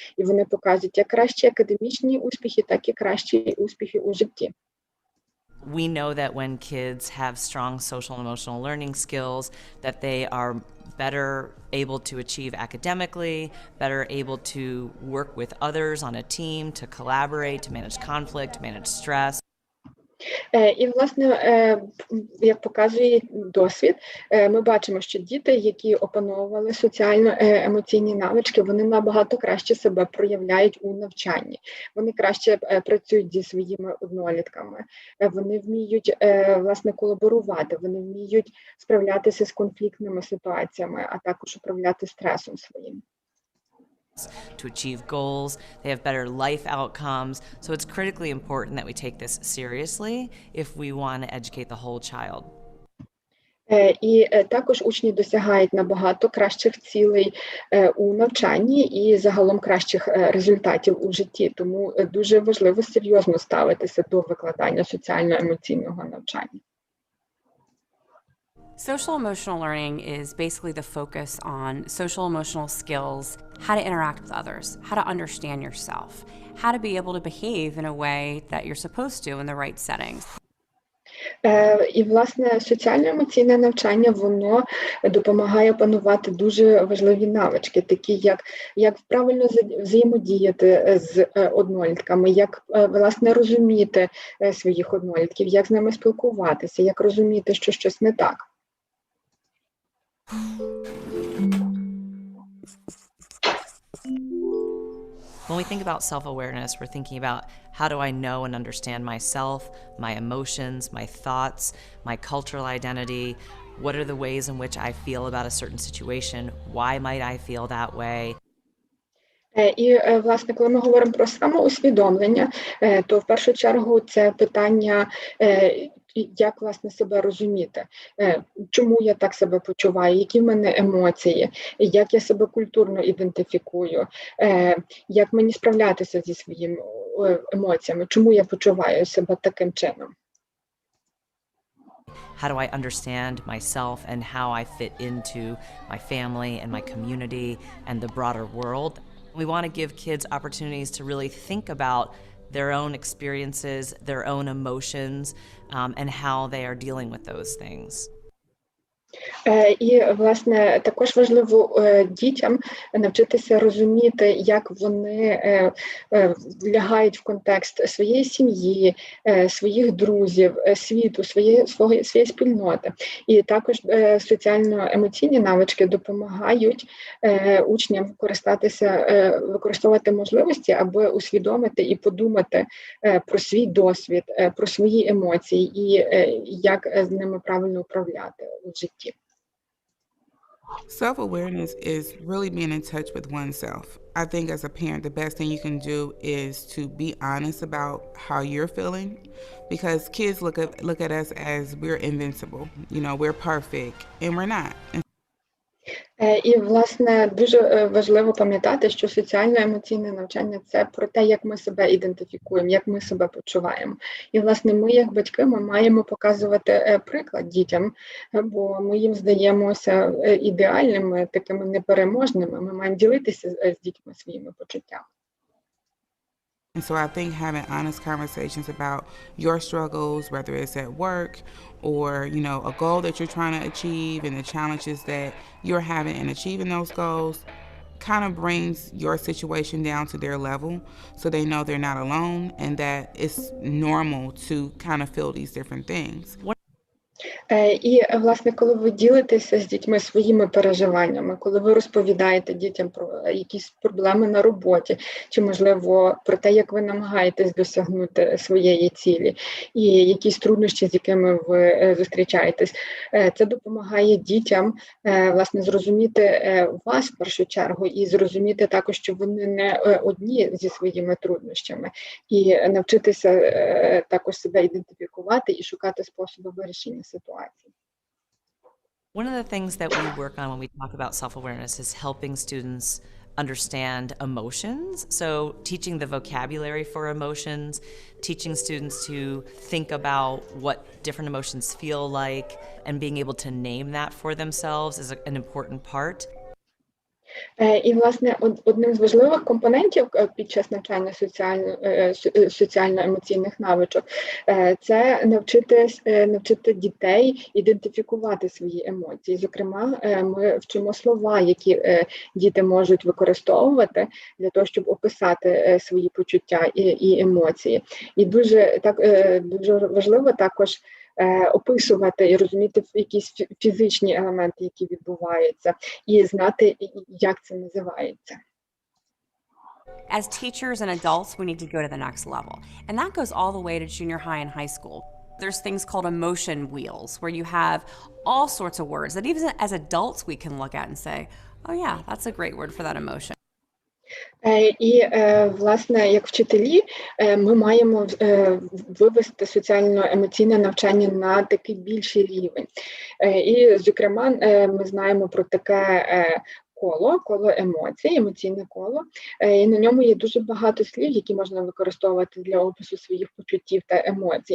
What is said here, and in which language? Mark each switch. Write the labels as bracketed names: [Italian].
[Ukrainian] І вони показують як кращі академічні успіхи, так і кращі успіхи у житті. [English] We know that when kids have strong social and emotional learning skills, that they are better able to achieve academically, better able to work with others on a team, to collaborate, to manage conflict, to manage stress. [Ukrainian] І, власне, як показує досвід, ми бачимо, що діти, які опановували соціально-емоційні навички, вони набагато краще себе проявляють у навчанні. Вони краще працюють зі своїми однолітками, вони вміють, власне, колаборувати, вони вміють справлятися з конфліктними ситуаціями, а також управляти стресом своїм. [English] To achieve goals, they have better life outcomes. So it's critically important that we take this seriously if we want to educate the whole child. [Ukrainian] І також учні досягають набагато кращих цілей у навчанні і загалом кращих результатів у житті. Тому дуже важливо серйозно ставитися до викладання соціально-емоційного навчання. [English] Social emotional learning is basically the focus on social emotional skills, how to interact with others, how to understand yourself, how to be able to behave in a way that you're supposed to in the right settings. [Ukrainian] І, власне, соціально-емоційне навчання, воно допомагає опанувати дуже важливі навички, такі як правильно взаємодіяти з однолітками, як, власне, розуміти своїх однолітків, як з ними спілкуватися, як розуміти, що щось не так. [English] When we think about self-awareness, we're thinking about how do I know and understand myself, my emotions, my thoughts, my cultural identity, what are the ways in which I feel about a certain situation, why might I feel that way. [Ukrainian] І, власне, коли ми говоримо про самоусвідомлення, то в першу чергу це питання, як, власне, себе розуміти, чому я так себе почуваю, які в мене емоції, як я себе культурно ідентифікую, як мені справлятися зі своїми емоціями, чому я почуваю себе таким чином. [English] How do I understand myself and how I fit into my family and my community and the broader world? We want to give kids opportunities to really think about their own experiences, their own emotions, and how they are dealing with those things. [Ukrainian] І, власне, також важливо дітям навчитися розуміти, як вони влягають в контекст своєї сім'ї, своїх друзів, світу, своєї спільноти. І також соціально-емоційні навички допомагають учням використовувати можливості, аби усвідомити і подумати про свій досвід, про свої емоції і як з ними правильно управляти в житті. [English] Self-awareness is really being in touch with oneself. I think as a parent, the best thing you can do is to be honest about how you're feeling, because kids look at us as we're invincible. You know, we're perfect, and we're not. [Ukrainian] І, власне, дуже важливо пам'ятати, що соціально-емоційне навчання – це про те, як ми себе ідентифікуємо, як ми себе почуваємо. І, власне, ми, як батьки, ми маємо показувати приклад дітям, бо ми їм здаємося ідеальними, такими непереможними. Ми маємо ділитися з дітьми своїми почуттями. [English] And so I think having honest conversations about your struggles, whether it's at work or, you know, a goal that you're trying to achieve and the challenges that you're having in achieving those goals, kind of brings your situation down to their level so they know they're not alone and that it's normal to kind of feel these different things. [Ukrainian] І, власне, коли ви ділитеся з дітьми своїми переживаннями, коли ви розповідаєте дітям про якісь проблеми на роботі, чи, можливо, про те, як ви намагаєтесь досягнути своєї цілі, і якісь труднощі, з якими ви зустрічаєтесь, це допомагає дітям, власне, зрозуміти вас в першу чергу і зрозуміти також, що вони не одні зі своїми труднощами, і навчитися також себе ідентифікувати і шукати способи вирішення ситуації. [English] One of the things that we work on when we talk about self-awareness is helping students understand emotions. So teaching the vocabulary for emotions, teaching students to think about what different emotions feel like, and being able to name that for themselves is an important part. [Ukrainian] І, власне, одним з важливих компонентів під час навчання соціально-емоційних навичок – це навчити дітей ідентифікувати свої емоції. Зокрема, ми вчимо слова, які діти можуть використовувати для того, щоб описати свої почуття і емоції. І дуже важливо також описувати і розуміти якісь фізичні елементи, які відбуваються, і знати, як це називається. [English] As teachers and adults, we need to go to the next level. And that goes all the way to junior high and high school. There's things called emotion wheels, where you have all sorts of words that even as adults we can look at and say, oh yeah, that's a great word for that emotion. [Ukrainian] І, власне, як вчителі, ми маємо вивести соціально-емоційне навчання на такий більший рівень. І, зокрема, ми знаємо про таке коло емоцій, емоційне коло, і на ньому є дуже багато слів, які можна використовувати для опису своїх почуттів та емоцій.